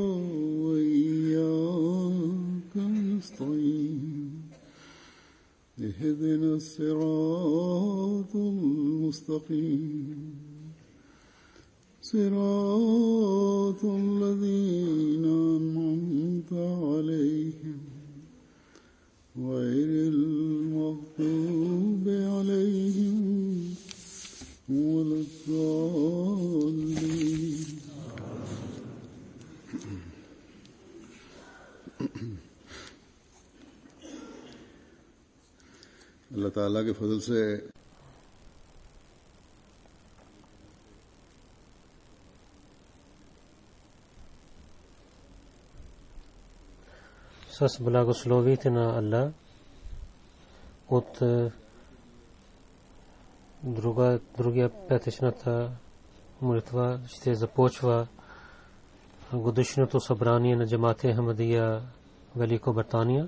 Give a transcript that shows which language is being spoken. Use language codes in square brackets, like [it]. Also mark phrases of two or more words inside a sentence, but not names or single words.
[ar] وإياك نستعين اهدنا الصراط المستقيم صراط الذين أنعمت عليهم غير المغضوب عليهم ولا الضالين. [ur] اللہ تعالیٰ کے فضل سے [bg] С благословите на Аллах от другия петъчната молитва ще започва годишното събрание на Джамат Ахмадия Великобритания.